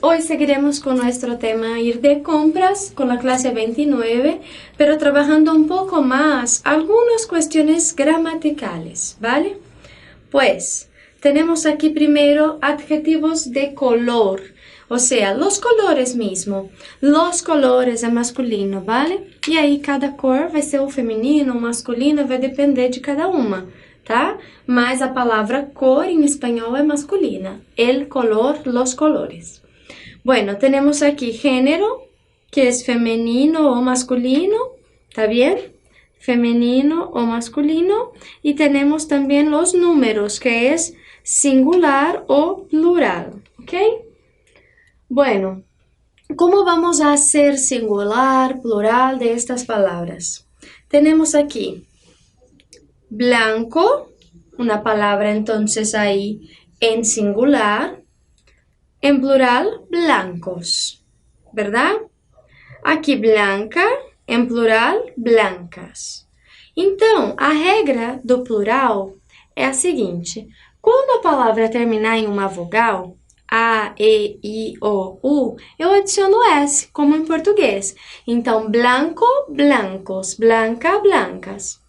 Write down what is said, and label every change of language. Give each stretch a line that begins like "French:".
Spanish: Hoy seguiremos con nuestro tema ir de compras con la clase 29, pero trabajando un poco más algunas cuestiones gramaticales, ¿vale? Pues tenemos aquí primero adjetivos de color, o sea, los colores mismo. Los colores é masculino, ¿vale?
Portuguese: E aí cada cor vai ser o feminino ou masculino, vai depender de cada uma, tá? Mas a palavra cor em espanhol é masculina.
Spanish: El color, los colores. Bueno, tenemos aquí género, que es femenino o masculino, ¿está bien? Femenino o masculino. Y tenemos también los números, que es singular o plural, ¿ok? Bueno, ¿cómo vamos a hacer singular, plural de estas palabras? Tenemos aquí blanco, una palabra entonces ahí en singular, en plural, blancos, ¿verdad?
Portuguese: Aqui blanca, em plural, blancas. Então, a regra do plural é a seguinte: quando a palavra terminar em uma vogal, A, E, I, O, U, eu adiciono S, como em português. Então, blanco, blancos, blanca, blancas.